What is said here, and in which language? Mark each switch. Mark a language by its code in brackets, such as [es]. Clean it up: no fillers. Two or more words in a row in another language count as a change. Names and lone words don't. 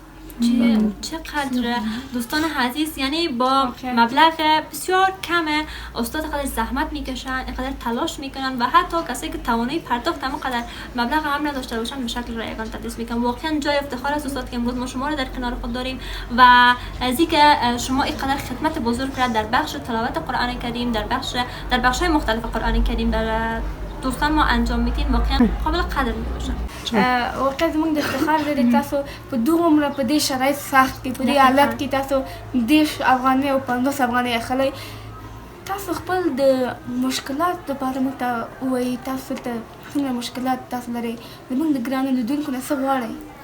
[fa] چقدر دوستان عزیز، یعنی با مبلغ بسیار کم استاد قدر زحمت میکشن، اینقدر تلاش میکنن و حتی کسی که توانایی پرداخت هم قدر مبلغ هم نداشته باشن به شکل رایگان تدریس میکنن. واقعا جای افتخار است استاد که امروز ما شما رو در کنار خود داریم و از اینکه شما اینقدر خدمت بزرگ کرد در بخش تلاوت قرآن کریم، در بخش‌های مختلف قرآن کریم در دوستان ما انجام میدین، واقعا قابل قدر میباشن. [ps] واقعا زموږ د افتخار دی تاسو په دومره په دې شرایط سخت کې په دې حالت کې تاسو 10 افغانۍ او 50 افغانۍ اخلئ. تاسو خپل د مشکلات لپاره موږ ته ووایئ. تاسو ته څومره مشکلات تاسو لرئ؟ زموږ د ګرانو لیدونکو نه څه غواړئ؟